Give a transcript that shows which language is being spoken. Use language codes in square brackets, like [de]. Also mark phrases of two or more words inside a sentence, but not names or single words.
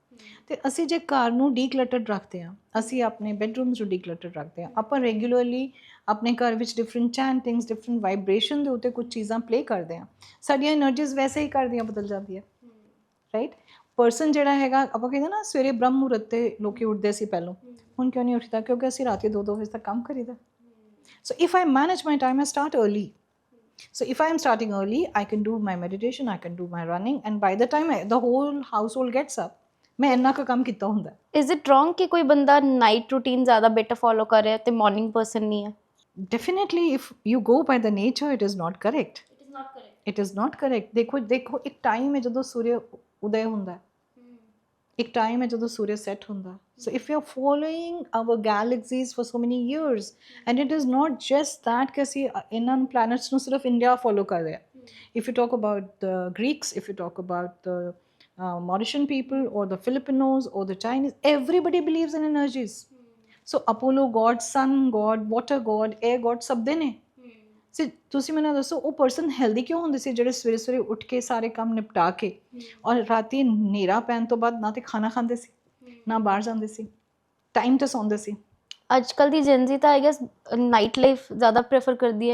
[pa] ਤੇ ਅਸੀਂ ਜੇ ਘਰ ਨੂੰ ਡੀਕਲਟਰਡ ਰੱਖਦੇ ਹਾਂ, ਅਸੀਂ ਆਪਣੇ ਬੈਡਰੂਮਸ ਨੂੰ ਡੀਕਲਟਰਡ ਰੱਖਦੇ ਹਾਂ, ਆਪਾਂ ਰੈਗੂਲਰਲੀ ਆਪਣੇ ਘਰ ਵਿੱਚ [en] different chantings, different vibration [pa] ਦੇ ਉੱਤੇ ਕੁਝ ਚੀਜ਼ਾਂ ਪਲੇ ਕਰਦੇ ਹਾਂ, ਸਾਡੀਆਂ એનર્ਜੀਜ਼ ਵੈਸੇ ਹੀ ਕਰਦੀਆਂ ਬਦਲ ਜਾਂਦੀਆਂ, ਰਾਈਟ? ਪਰਸਨ ਜਿਹੜਾ ਹੈਗਾ, ਆਪਾਂ ਕਹਿੰਦੇ ਨਾ ਸਵੇਰੇ ਬ੍ਰਹਮ ਮੁਹੂਰਤ ਤੇ ਲੋਕੀ ਉੱਠਦੇ ਸੀ ਪਹਿਲੋਂ, ਹੁਣ ਕਿਉਂ ਨਹੀਂ ਉੱਠਦਾ? ਕਿਉਂਕਿ ਅਸੀਂ ਰਾਤੀ 2-2 ਵਜੇ ਤੱਕ ਕੰਮ ਕਰੀਦਾ। [en] So if I manage my time, I start early. So if I am starting early, I can do my meditation, I can do my running, and by the time the whole household gets up, [pa] ਮੈਂ ਇੰਨਾ ਕੁ ਕੰਮ ਕੀਤਾ ਹੁੰਦਾ। [en] is it wrong [pa] ਕਿ ਕੋਈ ਬੰਦਾ [en] night routine [pa] ਜ਼ਿਆਦਾ [en] better follow [pa] ਕਰ ਰਿਹਾ ਤੇ [en] morning person [pa] ਨਹੀਂ ਹੈ? [en] Definitely, if you go by the nature, it is not correct. It is not correct. [pa] ਦੇਖੋ ਇੱਕ ਟਾਈਮ ਹੈ ਜਦੋਂ ਸੂਰਜ ਉਦੈ ਹੁੰਦਾ ਹੈ, ਇੱਕ ਟਾਈਮ ਹੈ ਜਦੋਂ ਸੂਰਜ ਸੈੱਟ ਹੁੰਦਾ। [en] So if you are following our galaxies for so many years, and it is not just that [pa] ਕਿ ਅਸੀਂ ਇਹਨਾਂ ਨੂੰ planets ਨੂੰ ਸਿਰਫ ਇੰਡੀਆ ਫੋਲੋ ਕਰ ਰਿਹਾ। [en] If you talk about the Greeks, if you talk about the Mauritian people or the Filipinos or the Chinese, everybody believes in energies. So Apollo god, sun god, water god, air god, [pa] ਸਭ ਦੇ ਨੇ। ਤੁਸੀਂ ਮੈਨੂੰ ਦੱਸੋ, ਉਹ [en] person healthy [pa] ਕਿਉਂ ਹੁੰਦੇ ਸੀ ਜਿਹੜੇ ਸਵੇਰੇ ਸਵੇਰੇ ਉੱਠ ਕੇ ਸਾਰੇ ਕੰਮ ਨਿਪਟਾ ਕੇ ਔਰ ਰਾਤੀ ਹਨੇਰਾ ਪੈਣ ਤੋਂ ਬਾਅਦ ਨਾ ਤੇ ਖਾਣਾ ਖਾਂਦੇ ਸੀ, ਨਾ ਬਾਹਰ ਜਾਂਦੇ ਸੀ, ਟਾਈਮ ਤੇ ਸੌਂਦੇ ਸੀ? ਅੱਜ ਕੱਲ੍ਹ ਦੀ ਜੈਨਜ਼ੀ ਤਾਂ [en] I guess night life [pa] ਜ਼ਿਆਦਾ ਪ੍ਰੈਫਰ ਕਰਦੀ ਹੈ।